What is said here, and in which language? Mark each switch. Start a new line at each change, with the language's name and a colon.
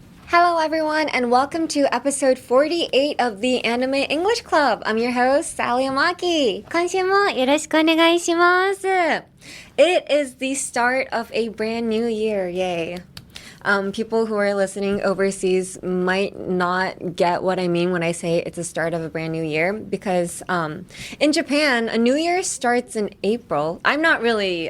English: Hello everyone and welcome to episode 48 of the Anime English Club. I'm your host, Sally Amaki.
Japanese: 今週もよろしくお願いします。
English: It is the start of a brand new year, yay. People who are listening overseas might not get what I mean when I say it's the start of a brand new year because in Japan, a new year starts in April. I'm not really...